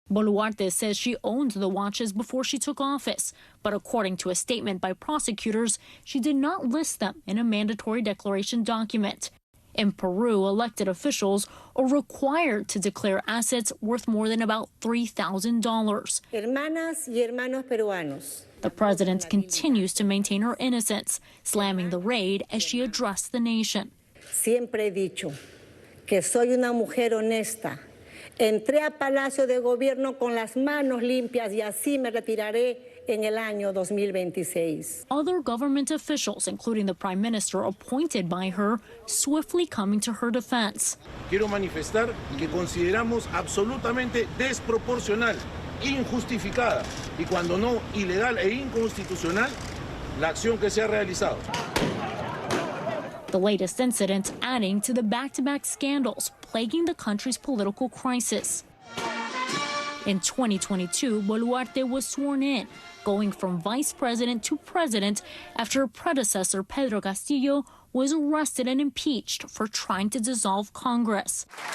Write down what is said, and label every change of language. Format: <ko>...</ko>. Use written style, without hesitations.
<en>Boluarte says she owned the watches before she took office, but according to a statement by prosecutors, she did not list them in a mandatory declaration document. In Peru, elected officials are required to declare assets worth more than about $3,000.</en> <es>Hermanas y hermanos peruanos.</es> <en>The president continues to maintain her innocence, slamming the raid as she addressed the nation.</en> <es>Siempre he dicho que soy una mujer honesta. Entré a Palacio de Gobierno con las manos limpias y así me retiraré en el año 2026.</es> <en>Other government officials, including the prime minister appointed by her, swiftly coming to her defense.</en> <es>Quiero manifestar que consideramos absolutamente desproporcional, injustificada y cuando no ilegal e inconstitucional la acción que se ha realizado.</es> <en>The latest incident adding to the back-to-back scandals plaguing the country's political crisis. In 2022, Boluarte was sworn in, going from vice president to president after her predecessor, Pedro Castillo, was arrested and impeached for trying to dissolve Congress.</en>